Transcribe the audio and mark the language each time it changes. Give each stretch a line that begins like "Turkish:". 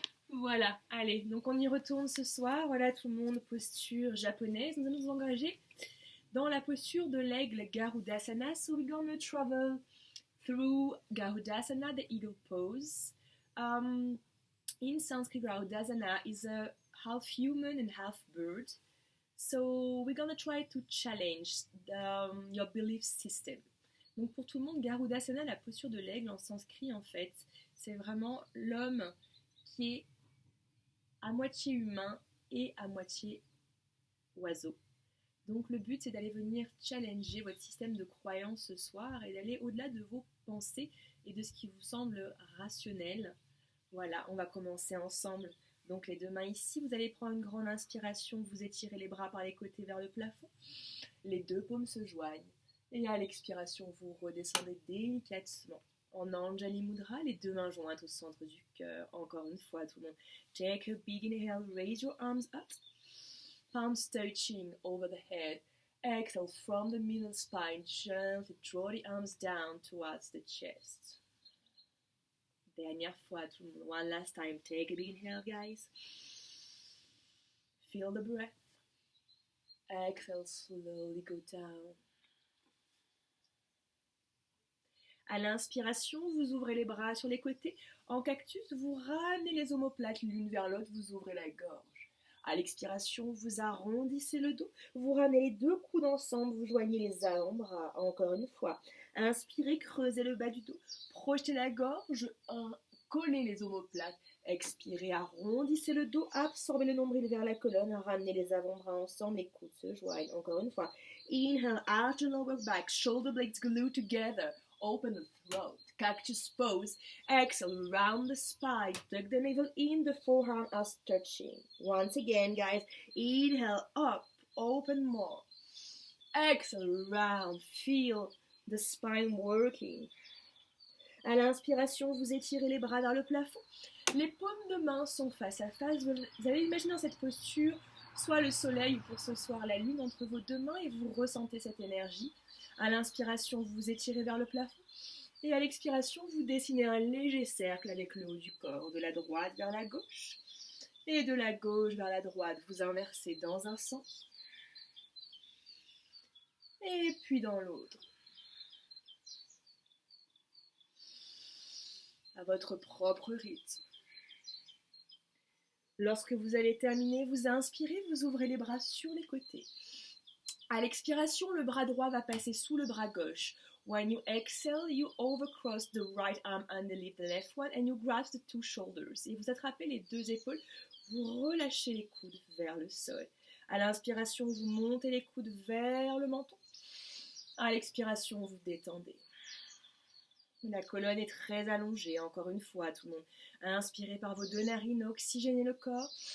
French: Voilà, allez, donc on y retourne ce soir. Voilà, tout le monde, posture japonaise. Nous allons nous engager dans la posture de l'aigle Garudasana.
English: So we're gonna travel through Garudasana, the eagle pose. In Sanskrit, Garudasana is a half human and half bird. So we're gonna try to challenge your belief system.
French: Donc pour tout le monde, Garudasana, la posture de l'aigle en sanskrit en fait, c'est vraiment l'homme qui est à moitié humain et à moitié oiseau. Donc le but c'est d'aller venir challenger votre système de croyance ce soir et d'aller au-delà de vos pensées et de ce qui vous semble rationnel. Voilà, on va commencer ensemble. Donc les deux mains ici, vous allez prendre une grande inspiration, vous étirez les bras par les côtés vers le plafond. Les deux paumes se joignent. Et à l'expiration, vous redescendez délicatement. En Anjali Mudra, les deux mains jointes au centre du cœur. Encore une fois, tout le monde.
English: Take a big inhale, raise your arms up. Palms touching over the head. Exhale from the middle spine. Gently draw the arms down towards the chest.
French: Dernière fois, tout le monde.
English: One last time. Take a big inhale, guys. Feel the breath. Exhale, slowly go down.
French: À l'inspiration, vous ouvrez les bras sur les côtés. En cactus, vous ramenez les omoplates l'une vers l'autre, vous ouvrez la gorge. À l'expiration, vous arrondissez le dos. Vous ramenez les deux coudes ensemble, vous joignez les avant-bras. Encore une fois. Inspirez, creusez le bas du dos. Projetez la gorge, collez les omoplates. Expirez, arrondissez le dos, absorbez le nombril vers la colonne, ramenez les avant-bras ensemble, les coudes se joignent. Encore une fois.
English: Inhale, arch the lower back, shoulder blades glued together. Open the throat, cactus pose. Exhale, round the spine, tuck the navel in, the forearm as touching. Once again, guys, inhale, up, open more. Exhale, round, feel the spine working.
French: À l'inspiration, vous étirez les bras vers le plafond. Les paumes de main sont face à face. Vous allez imaginer dans cette posture, soit le soleil ou pour ce soir la lune entre vos deux mains et vous ressentez cette énergie. À l'inspiration, vous vous étirez vers le plafond. Et à l'expiration, vous dessinez un léger cercle avec le haut du corps, de la droite vers la gauche. Et de la gauche vers la droite, vous inversez dans un sens. Et puis dans l'autre. À votre propre rythme. Lorsque vous allez terminer, vous inspirez, vous ouvrez les bras sur les côtés. À l'expiration, le bras droit va passer sous le bras gauche.
English: When you exhale, you overcross the right arm underneath the left one and you grasp the two shoulders.
French: Et vous attrapez les deux épaules, vous relâchez les coudes vers le sol. À l'inspiration, vous montez les coudes vers le menton. À l'expiration, vous détendez. La colonne est très allongée, encore une fois, tout le monde. Inspirez par vos deux narines, oxygénez le corps.